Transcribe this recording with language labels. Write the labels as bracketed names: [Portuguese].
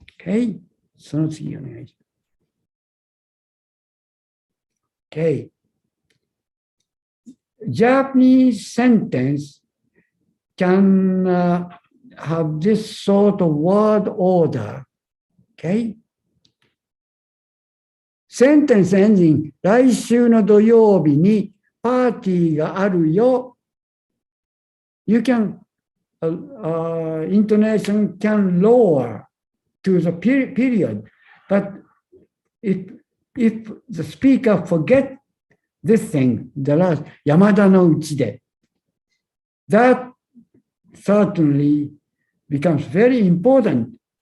[English] Okay? [Japanese] その次お願いします。 [English] Okay. Japanese sentence can have this sort of word order. Okay? Sentence ending [Japanese] 来週の土曜日にパーティーがあるよ。 [English] You can intonation can lower to the period, but if the speaker forget this thing, the last Yamada no Uchi de, that certainly becomes very important.